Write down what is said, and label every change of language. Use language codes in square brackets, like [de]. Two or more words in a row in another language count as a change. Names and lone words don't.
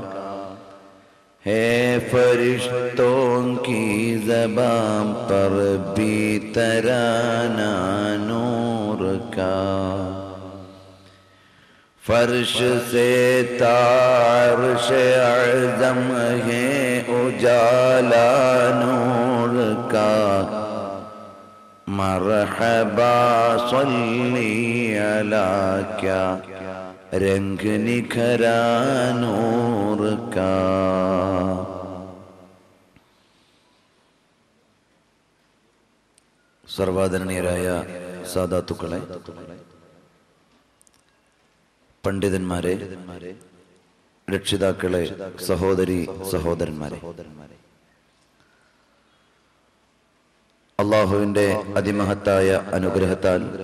[ur] ہے فرشتوں کی زبان پر بھی ترانہ نور کا فرش سے عرش اعظم ہے اجالا نور کا مرحبا صلی علی کیا رنگ نکھرا نور کا [ml] സർവാദരണീയരായ സാദാത്തുക്കളെ, പണ്ഡിതന്മാരെ, രക്ഷിതാക്കളെ, സഹോദരി സഹോദരന്മാരെ, അല്ലാഹുവിന്റെ അതിമഹത്തായ അനുഗ്രഹത്താൽ